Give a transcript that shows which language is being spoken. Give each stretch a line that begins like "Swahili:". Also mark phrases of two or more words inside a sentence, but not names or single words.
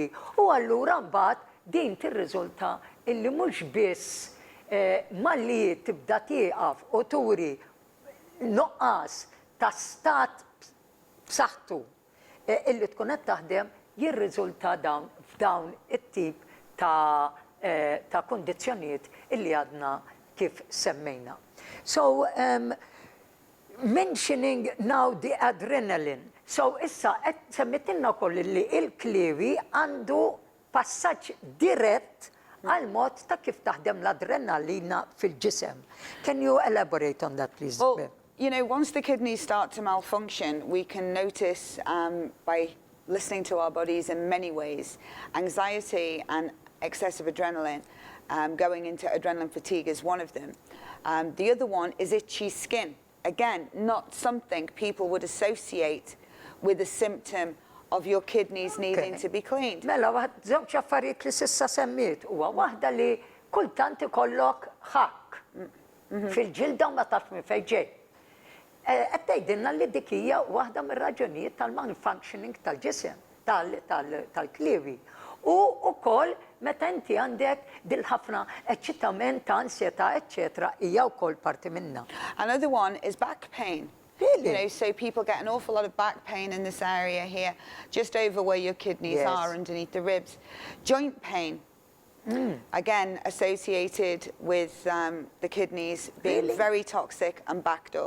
Maltese: U allura mbagħad din tirriżulta illi mhux biss malli tibda tieqaf u turi nuqqas ta' stat b'saħħtu illi tkun qed taħdem jirriżulta f'dawn it-tip ta' ta' kundizzjonijiet illi għadna kif semmejna.
English: So, mentioning now the adrenaline. So,
Maltese: issa, semmitinna koll li il-kliwi għandu passaġġ dirett għal-mod ta' kif taħdem l-adrenalina fil-ġisem.
English: Can you elaborate on that, please? Well, you know, once the kidneys start to malfunction, we can notice by listening to our bodies in many ways. Anxiety and excessive adrenaline, going into adrenaline fatigue is one of them. The other one is itchy skin. Again, not something people would associate with a symptom of your kidneys needing to be cleaned.
Maltese: Mela, waħd żewġ affarijiet li sissa semmiet huwa waħda li kultant ikollok ħakk fil-ġilda u ma tafx minn fejn ġej. Qed tgħidilna li dik hija waħda mir-raġunijiet tal-malfunctioning tal-ġisem, tal-kliwi. U wkoll meta inti għandek dil-ħafna eċċitament, ansjetà, eċċetera, hija wkoll parti minnha.
English: Another one is back pain. Really? You know, so people get an awful lot of back pain in this area here, just over where your kidneys are, underneath the ribs. Joint pain, again, associated with the kidneys being very toxic and backed up.